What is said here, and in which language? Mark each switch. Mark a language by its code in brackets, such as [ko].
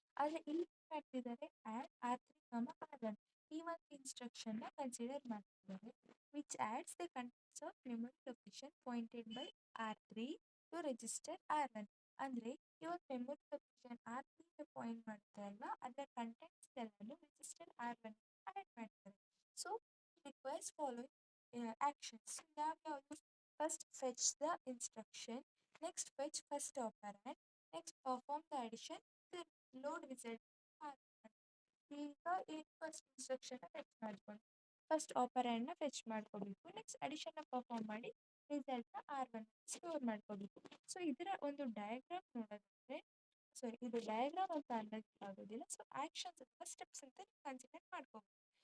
[kn] ಆದರೆ ಇಲ್ಲಿ ಮಾಡ್ತಿದ್ದಾರೆ ಆ್ಯಡ್ R3, R1 ಈ ಒಂದು ಇನ್ಸ್ಟ್ರಕ್ಷನ್ನ ಕನ್ಸಿಡರ್ ಮಾಡ್ತಿದ್ದಾರೆ, [en] which adds the contents of memory location pointed by R3 to register R1 [kn] ಅಂದರೆ ಈ ಒಂದು ಮೆಮೊರಿ ಲೊಕೇಶನ್ R3ಗೆ ಪಾಯಿಂಟ್ ಮಾಡುತ್ತೆ ಅಲ್ವಾ ಅದರ ಕಂಟೆಂಟ್ಸ್ ಎಲ್ಲನೂ ರಿಜಿಸ್ಟರ್ R1 ಆ್ಯಡ್ ಮಾಡ್ತಾರೆ. [en] so requires following actions [kn] ಯಾವ್ಯಾವುದು, [en] First fetch the instruction, next fetch first operand, next perform the addition, then load result R1. [kn] ಈಗ ಏನು ಫಸ್ಟ್ ಇನ್ಸ್ಟ್ರಕ್ಷನ್ನ ಫೆಚ್ ಮಾಡ್ಕೊಂಡು ಫಸ್ಟ್ ಆಪರ್ಯಾಂಡ್ನ ಫೆಚ್ ಮಾಡ್ಕೋಬೇಕು, ನೆಕ್ಸ್ಟ್ ಅಡಿಷನ್ನ ಪರ್ಫಾರ್ಮ್ ಮಾಡಿ ರಿಸಲ್ಟ್ನ R1 ಸ್ಟೋರ್ ಮಾಡ್ಕೋಬೇಕು. So ಇದರ ಒಂದು ಡಯಾಗ್ರಾಮ್ ನೋಡೋದಾದರೆ, ಸಾರಿ ಇದು ಡಯಾಗ್ರಾಮ್ ಅಂತ ಅನ್ನೋದಕ್ಕಾಗೋದಿಲ್ಲ, ಸೊ ಆ್ಯಕ್ಷನ್ಸ್ ಅಥವಾ ಸ್ಟೆಪ್ಸ್ ಅಂತ ನೀವು ಕನ್ಸಿಡರ್ ಮಾಡ್ಕೋಬೇಕು.